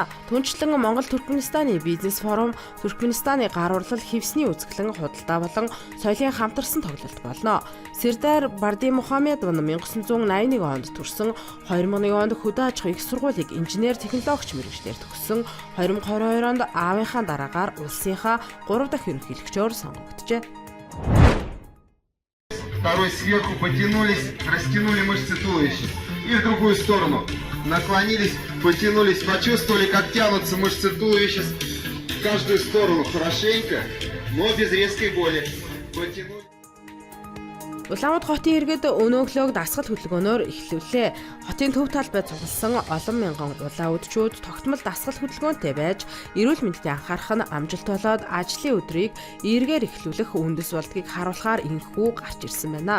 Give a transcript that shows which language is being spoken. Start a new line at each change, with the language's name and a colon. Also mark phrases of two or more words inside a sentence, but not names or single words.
Mongolian: Түүнчлэн Монгол Туркменистаны бизнес форум, Туркменистаны гар урлал, хевсний үзэсгэлэн, худалдаа болон соёлын хамтарсан тоглолт болно. Сирдар Бардимухамедов 1981 онд төрсөн 2001 онд хөдөө аж ахуйн их сургуулийг инженер технологич мэргэжлэр төгссөн. 2022 онд аавынхаа дараагаар улсынхаа 3 дахь ерөнхийлөгчөөр сонгогдожээ.
Russian: Второй сверху потянулись, растянули мышцы туловища. И в другую сторону. Наклонились, потянулись, почувствовали, как тянутся мышцы туловища в каждую сторону. Хорошенько, но без резкой боли. Потянули.
Mongolian: Улаанбаатар хотын иргэд өнөөглөөг дасгал хөдөлгөөнөөр эхлүүлээ. Хотын төв талбайд цугласан олон мянган улаан үдчүүд тогтмол дасгал хөдөлгөөнтэй байж, эрүүл мэндэд анхаарах нь амжилт болоод ажлын өдрийг эргээр эхлүүлэх үндэс болдгийг харуулахаар инхүү гарч ирсэн байна.